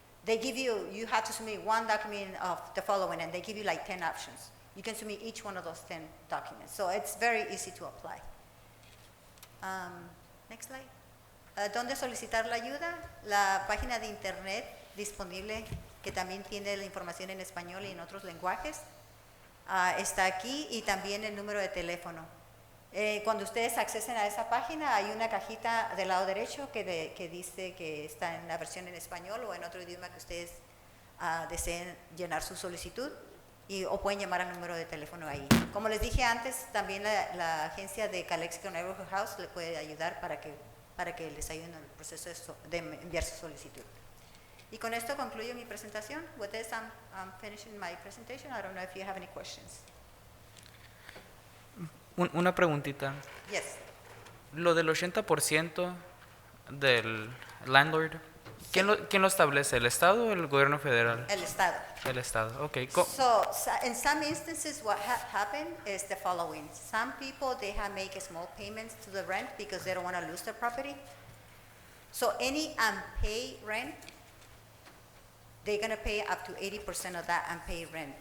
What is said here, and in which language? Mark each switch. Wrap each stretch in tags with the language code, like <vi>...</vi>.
<en>They give you have to submit one document of the following, and they give you like 10 options. You can submit each one of those 10 documents. So it's very easy to apply. Next slide.</en> <es>¿Dónde solicitar la ayuda? La página de internet disponible, que también tiene la información en español y en otros lenguajes, está aquí, y también el número de teléfono. Cuando ustedes accesen a esa página, hay una cajita del lado derecho que dice que está en la versión en español o en otro idioma que ustedes deseen llenar su solicitud, o pueden llamar al número de teléfono ahí. Como les dije antes, también la agencia de Calexico Neighborhood House le puede ayudar para que les ayuden en el proceso de enviar su solicitud. Y con esto concluyo mi presentación.</es> <en>With this, I'm finishing my presentation. I don't know if you have any questions.</en> <es>Una preguntita.</es> <en>Yes.</en> <es>Lo del 80% del landlord, ¿quién lo establece? ¿El Estado o el gobierno federal? El Estado. El Estado, ok.</es> <en>So in some instances, what happened is the following. Some people, they make small payments to the rent because they don't want to lose their property. So any unpaid rent, they're going to pay up to 80% of that unpaid rent.</en>